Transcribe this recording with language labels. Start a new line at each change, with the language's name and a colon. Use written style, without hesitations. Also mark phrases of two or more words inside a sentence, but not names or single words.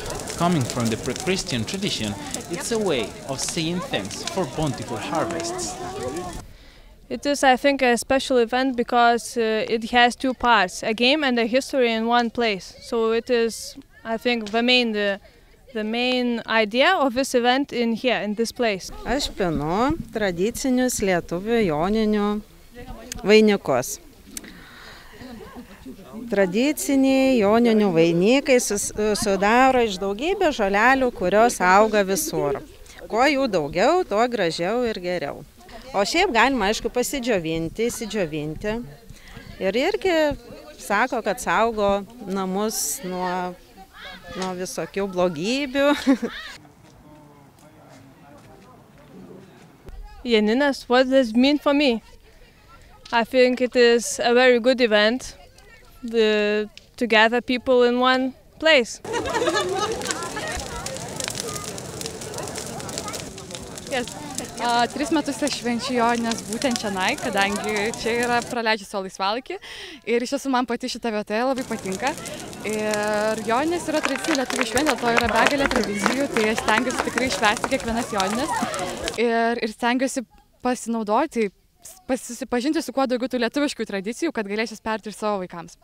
English: Coming from the pre-Christian tradition, it's a way of saying thanks for bountiful harvests. It is, I think, a special event because it has two parts, a game and a history in one place. So it is, I think, the main idea of this event in here, in this place.
Lithuanian: Aš pinu tradicinius lietuvių joninių vainikus. Tradiciniai joninių vainikai sudaro iš daugybės žolelių, kurios auga visur. Kuo jų daugiau, tuo gražiau ir geriau. O šiaip galima, aišku, įsidžiovinti. Ir irgi sako, kad saugo namus nuo visokių blogybių. Janinės,
English: what does it mean for me? I think it is a very good event to gather people in one place. Yes.
Lithuanian: 3 metus aš švenčiu Jonines būtent čionai, kadangi čia yra praleidžiu savo laisvalaikį ir iš tiesų man pati šita vieta labai patinka. Ir Joninės yra tradicinė lietuvių šventė, dėl to yra begalė tradicijų, tai aš stengiuosi tikrai švęsti kiekvienas Jonines ir stengiuosi pasinaudoti, susipažinti su kuo daugiau tų lietuviškų tradicijų, kad galėsiu perduoti ir savo vaikams.